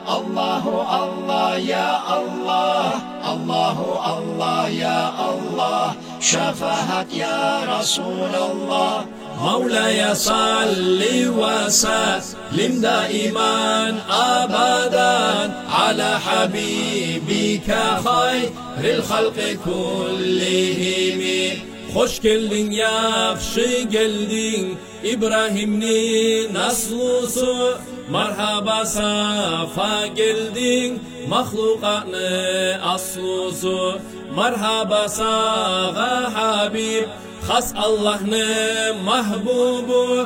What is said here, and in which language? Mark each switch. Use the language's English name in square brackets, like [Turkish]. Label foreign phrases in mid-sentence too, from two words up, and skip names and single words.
[Arabic] الله الله يا الله الله الله يا الله, [Turkish] şefaat [Arabic] يا رسول الله. مولاي صل وسلم دائما أبدا على حبيبك خير الخلق كلهم. [Turkish] Hoş geldin, yakşı geldin, İbrahim'nin aslusu. Merhaba, safa geldin, mahlukatın aslusu. Merhaba sağa Habib, has Allah'ın mahbubu.